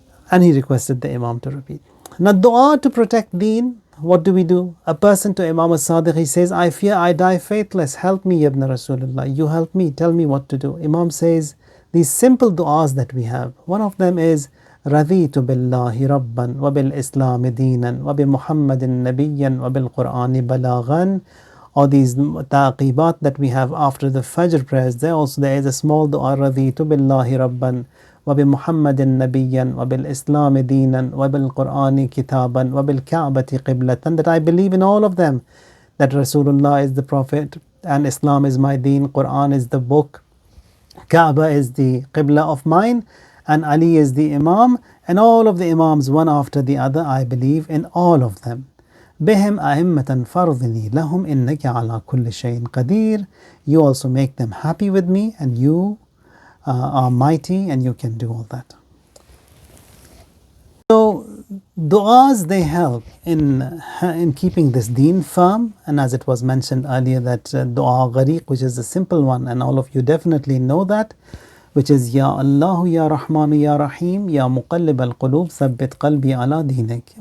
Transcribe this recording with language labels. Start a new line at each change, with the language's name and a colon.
English: And he requested the Imam to repeat. Now, dua to protect deen, what do? A person to Imam al-Sadiq, he says, I fear I die faithless. Help me, Ibn Rasulullah. You help me. Tell me what to do. Imam says, these simple du'as that we have. One of them is,
Arabic: رَضِيتُ بِاللَّهِ رَبًّا وَبِالْإِسْلَامِ دِينًا وَبِمُحَمَّدٍ نَبِيًّا وَبِالْقُرْآنِ بَلَاغًا.
English: Or these taqibat that we have after the Fajr prayers. There is a small dua,
Arabic: رَضِيتُ بِاللَّهِ رَبًّا وبمحمد نبيا وبالإسلام دينا وبالقرآن كتابا وبالكعبة قبلة.
English: That I believe in all of them. That Rasulullah is the Prophet and Islam is my deen, Quran is the book, Kaaba is the Qibla of mine, and Ali is the Imam, And all of the Imams, one after the other, I believe in all of them.
Arabic: بهم أئمة فرضني لهم إنك على كل شيء قدير.
English: You also make them happy with me, and you are mighty and you can do all that. So du'as, they help in keeping this deen firm. And as it was mentioned earlier, that du'a ghariq, which is a simple one, and all of you definitely know that, which is Ya Allahu Ya Rahmanu Ya Rahim Ya Muqallib al-Qulub Thabbit Qalbi ala Deenik.